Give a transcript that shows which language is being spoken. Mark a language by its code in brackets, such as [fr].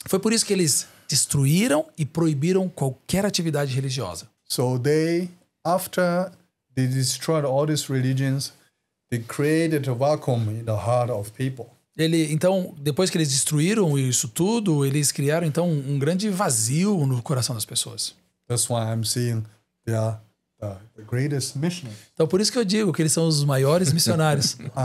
[pt] Foi por isso que eles destruíram e proibiram qualquer atividade religiosa. [en] So after they destroyed all these religions, they created a vacuum in the heart of people. [pt] Então, depois que eles destruíram isso tudo, eles criaram então um grande vazio no coração das pessoas. [en] That's why I'm saying they are the greatest missionaries. [pt] Então, por isso que eu digo que eles são os maiores missionários.